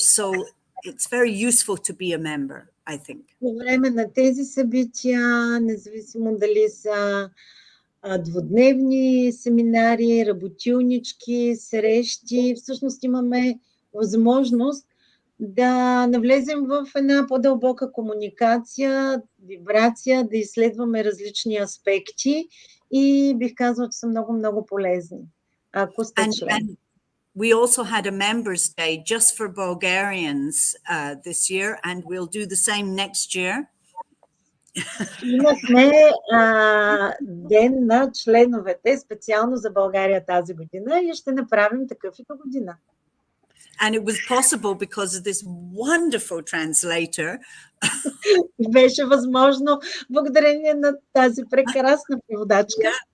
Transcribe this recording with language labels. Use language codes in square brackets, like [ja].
[en] So it's very useful to be a member, I think. [bg] По време на тези събития, независимо дали са двудневни семинари, работилнички, срещи, всъщност имаме възможност да навлезем в една по-дълбока комуникация, вибрация, да изследваме различни аспекти, и бих казала, че са много полезни, ако сте член. [en] We also had a members' day just for Bulgarians this year, and we'll do the same next year. [bg] Имахме ден на членовете специално за България тази година, и ще направим такъв и до година. [en] And it was possible because of this wonderful translator. [bg] Беше възможно благодарение на тази прекрасна преводачка.